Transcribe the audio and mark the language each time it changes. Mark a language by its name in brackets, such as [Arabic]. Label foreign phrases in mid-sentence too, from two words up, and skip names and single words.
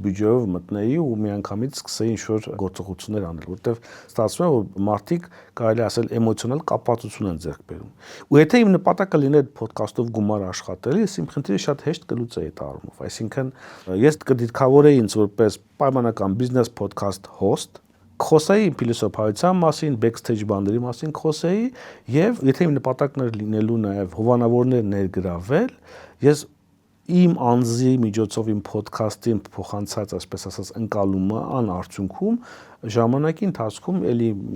[Armenian] բյուջեով մտնեի ու միանգամից սկսեի ինչ-որ գործողություններ անել, որտեղ ստացվում է, որ մարդիկ կարելի ասել էմոցիոնալ կապվածություն են ձեռք բերում։ Ու եթե իմ նպատակը լիներ podcast-ով գումար աշխատել, ես իմ խնդիրը շատ հեշտ կլուծեի այդ առումով։ Այսինքն ես կդիրքավորեի ինձ որպես պայմանական [English] business podcast host, [Armenian] խոսեի փիլիսոփայության մասին, backstage բաների մասին խոսեի եւ եթե իմ նպատակն էր լինելու նաեւ հովանավորներ ներգրավել, ես իմ անձի միջոցով իմ ոդքասթին փոխանցած, այսպես ասած, ընկալումը անարդյունքում ժամանակի ընթացքում էլի